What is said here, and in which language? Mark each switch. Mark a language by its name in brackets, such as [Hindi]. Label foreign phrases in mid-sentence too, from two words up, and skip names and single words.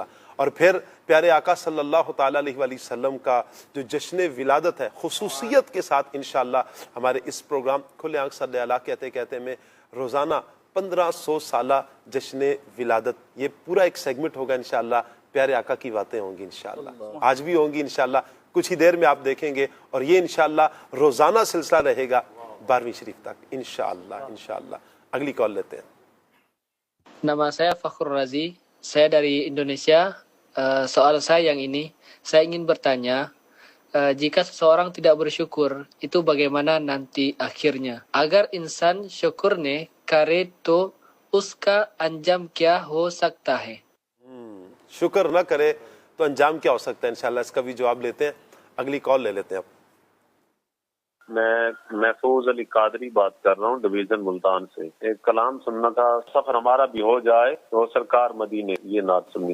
[Urdu] اور پھر پیارے آقا [Arabic] صلی اللہ تعالی علیہ وآلہ وسلم [Urdu] کا جو جشن ولادت ہے خصوصیت کے ساتھ [Arabic] انشاءاللہ [Urdu] ہمارے اس پروگرام کھلے آنکھ صلی اللہ کہتے کہتے میں روزانہ 1500 سالہ جشن ولادت، یہ پورا ایک سیگمنٹ ہوگا [Arabic] انشاءاللہ، [Urdu] پیارے آقا کی باتیں ہوں گی [Arabic] انشاءاللہ، [Urdu] آج بھی ہوں گی [Arabic] انشاءاللہ، [Urdu] کچھ ہی دیر میں آپ دیکھیں گے، اور یہ [Arabic] انشاءاللہ [Urdu] روزانہ سلسلہ رہے گا 12ویں شریف تک [Arabic] انشاءاللہ۔ [Urdu] اگلی کال لیتے ہیں۔ [Indonesian] Nama saya Fakhrul Razi, saya dari Indonesia. Soal saya yang ini, saya ingin bertanya, jika seseorang tidak bersyukur, itu bagaimana nanti akhirnya? [Urdu] اگر انسان شکر نہ کرے تو اس کا انجام کیا ہو سکتا ہے? شکر نہ کرے تو انجام کیا ہو سکتا ہے، [Arabic] انشاءاللہ [Urdu] اس کا بھی جواب لیتے ہیں۔ اگلی کال لے لیتے ہیں اب۔ میں محفوظ علی قادری بات کر رہا ہوں ڈویژن ملتان سے۔ ایک کلام سننا تھا، سفر ہمارا بھی ہو جائے تو سرکار مدینے، یہ نعت سننی۔